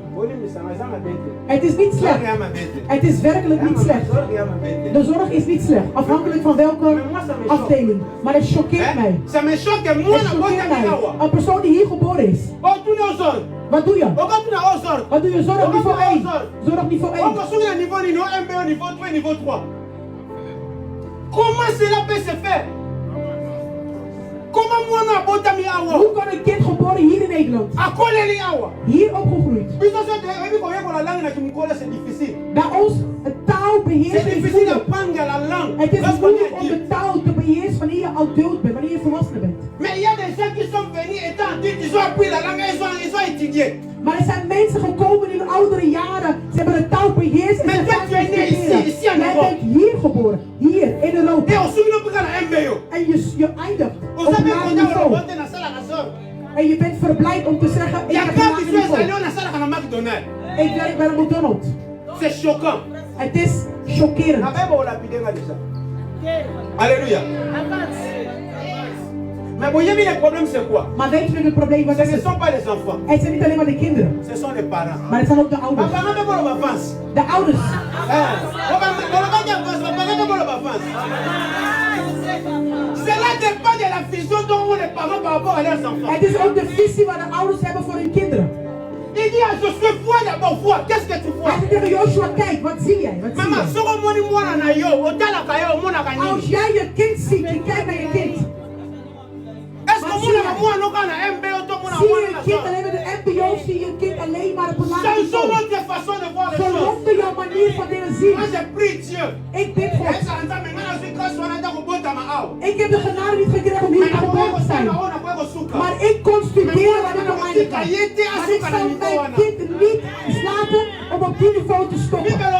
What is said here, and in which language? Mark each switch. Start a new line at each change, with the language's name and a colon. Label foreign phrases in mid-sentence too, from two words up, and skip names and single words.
Dutch: Het is niet slecht. Het is werkelijk niet slecht. De zorg is niet slecht, afhankelijk van welke afdeling. Maar het choqueert mij. Het choqueert mij. Een persoon die hier geboren is. Wat doe je? Wat doe je? Zorg niveau 1. Zorg niveau 1.
French: Comment cela peut se faire?
Dutch: Hoe kan een kind geboren hier in Nederland? Hier opgegroeid. Bij ons een taal beheersen is moeilijk. Het is moeilijk om de taal te beheersen wanneer je adult bent, wanneer je volwassen bent. Maar er zijn mensen gekomen in de oudere jaren. Ze hebben de taal beheerst en ze gaan Jij bent hier geboren. Hier in Europa. En je eindigt op een laag niveau. En je bent verblijd om te zeggen, ik heb een laag niveau. Ik werk bij een McDonald's.
French: C'est choquant.
Dutch: Het is chockerend.
French: Alléluia. Mais vous voyez, le problème c'est quoi?
Dutch: Maar weet je het probleem wat
French: Ce
Dutch: is?
French: ne sont pas les enfants.
Dutch: Het zijn niet alleen maar de kinderen.
French: Ce sont les parents.
Dutch: Maar het zijn ook de ouders. De ouders.
French: Cela dépend de la vision dont ont les parents par rapport à leurs enfants.
Dutch: Het is ook de visie waar de ouders hebben voor hun kinderen.
French: Il dit à Josué, vois d'abord, vois. Qu'est-ce que tu vois?
Dutch: Hij zegt tegen Joshua, kijk, wat zie jij? Wat zie
French: Maman,
Dutch: jij? Als jij je kind ziet, je kijkt naar je kind.
French: Est-ce que
Dutch: zie je een kind alleen met een MBO, zie je een kind alleen maar op een laag niveau. Verander jouw manier van dingen zien. Ik bid God. Ik heb de genade niet gekregen om hier geboren te zijn. Maar ik kon studeren waar ik op mijn kan. Maar ik zal mijn kind niet laten om op die niveau te stoppen.